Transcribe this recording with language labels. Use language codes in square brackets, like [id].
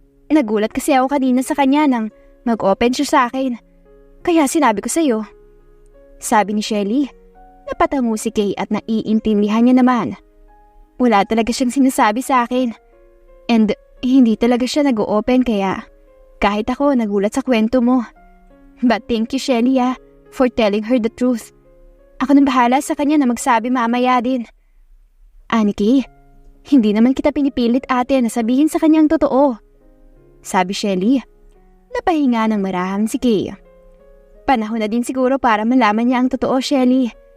[tl] Nagulat kasi ako kanina sa kanya nang mag-open siya sa akin. Kaya sinabi ko sa'yo. Sabi ni Shelly. Napatango si Kay at naiintindihan niya naman. Wala talaga siyang sinasabi sa akin. And hindi talaga siya nag-open kaya kahit ako nagulat sa kwento mo. [en] But thank you Shelly for telling her the truth. [tl] Ako nang bahala sa kanya na magsabi mamaya din. Aniki, hindi naman kita pinipilit ate na sabihin sa kanyang totoo. Sabi Shelly. Napahinga ng marahang si Kay. Panahon na din siguro para malaman niya ang totoo, Shelly.